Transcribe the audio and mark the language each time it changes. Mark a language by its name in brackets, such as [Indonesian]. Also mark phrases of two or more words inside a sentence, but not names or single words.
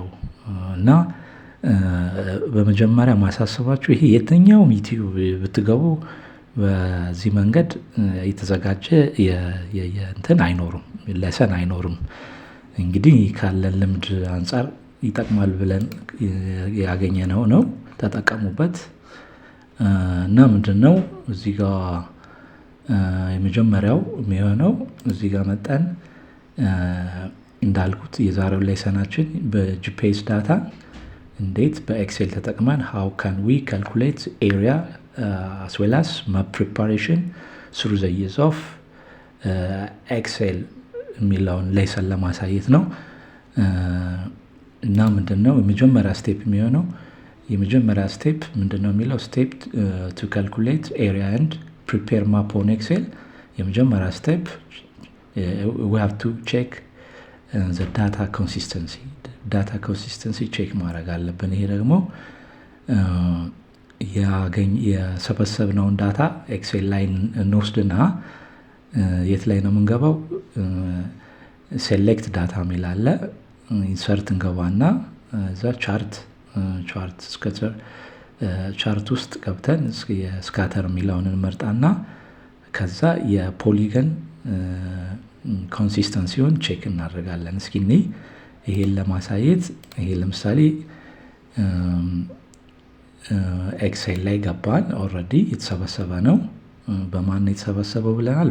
[Amharic] እና በመጀመሪያ ማሳስባችሁ ይሄ የትኛውም ዩቲዩብ ብትገቡ በዚህ መንገድ የተዘጋጀ እንትን አይኖርም፣ ለሰን አይኖርም። እንግዲህ ካለን ልምድ አንጻር ይጠቅማል ብለን ያገኘነው ነው፣ ተጠቀሙበት። እና ምንድነው እዚህ ጋር የመጀመሪያው የሚሆነው እዚህ ጋር መጣን እንዳልኩት የዛሬው ሌሰናችን በጂፒኤስ ዳታ እንዴት በኤክሴል ተጠቅመን [English] how can we calculate area as well as map preparation through the use of Excel [Amharic] የሚለውን ሌሰን ለማሳየት ነው። እና ምንድነው የመጀመሪያ ስቴፕ የሚሆነው የመጀመሪያ ስቴፕ ምንድነው የሚለው ስቴፕ [English] to calculate area and prepare map on Excel። [Amharic] የመጀመሪያ ስቴፕ [English] we have to check the data consistency [Amharic] ቼክ ማድረግ አለብን። ይሄ ደግሞ የሰበሰብነውን ዳታ ኤክሴል ላይ እንወስድና የት ላይ ነው የምንገባው? [English] select data [Amharic] የሚል አለ። ኢንሰርት እንገባና እዛ ቻርት ውስጥ ገብተን የስካተር የሚለውን እንመርጣና ከዛ የፖሊገን ኮንሲስተንሲውን ቼክ እናደርጋለን። እስኪ ይሄን ለማሳየት ይሄ ለምሳሌ ኤክሴል ላይ ገባን። ኦልሬዲ የተሰበሰበ ነው። በማን የተሰበሰበው ብለናል?